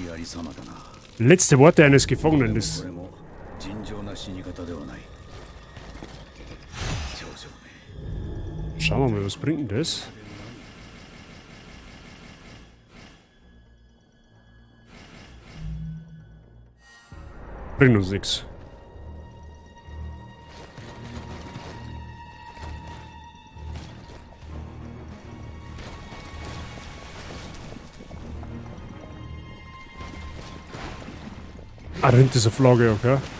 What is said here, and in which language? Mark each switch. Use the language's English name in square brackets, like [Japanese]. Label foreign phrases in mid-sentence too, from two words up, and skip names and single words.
[Japanese] 様だな。 [German] Letzte Worte eines Gefangenen. [Japanese] こ [German] Das [Japanese] れも尋常な死に方ではない。頂上ね。 [German] schauen wir mal, was bringt denn das? Bringt uns nichts. Ah, da hinten ist eine Flagge, okay.